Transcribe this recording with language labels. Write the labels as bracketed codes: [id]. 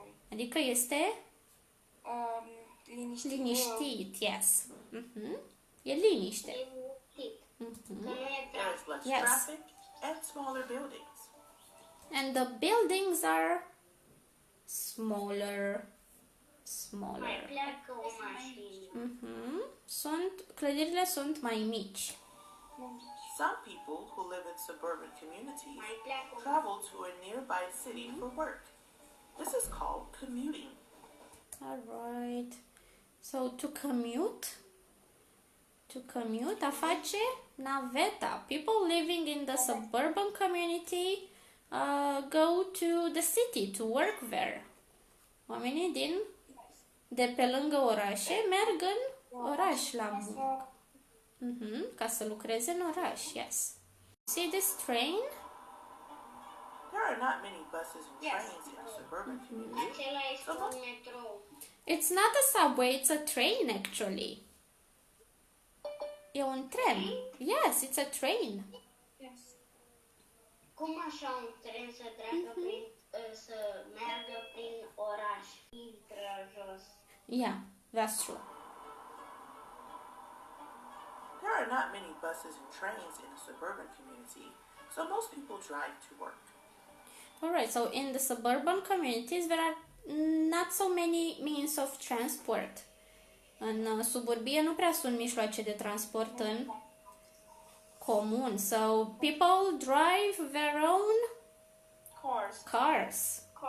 [ro] Adică este liniștit, yes. E liniște. Că nu e [en] There is less Yes. traffic and smaller buildings. And the buildings are smaller. [ro] mai pleacă o mașină. Clădirile sunt mai mici. [en] Some people who live in suburban communities [ro] Mai pleacă o [en] travel to a nearby city for work. This is called commuting. Alright. So to commute, [ro] a face naveta. [en] People living in the suburban community go to the city to work there. [ro] Oamenii de pe lângă orașe merg în oraș la muncă. Ca să lucreze în oraș, yes. [en] See this train? There are not many buses and trains in a suburban community. [ro] Acela este un metrou. [en] It's not a subway, it's a train actually. [ro] E un tren. [en] Yes, it's a train. [ro] Cum așa un tren să treacă prin, să meargă prin oraș? Intră jos. [en] Yeah, that's true. There are not many buses and trains in a suburban community, so most people drive to work. Alright, so in the suburban communities there are not so many means of transport. [ro] În suburbie nu prea sunt mijloace de transport în comun. [en] So people drive their own cars.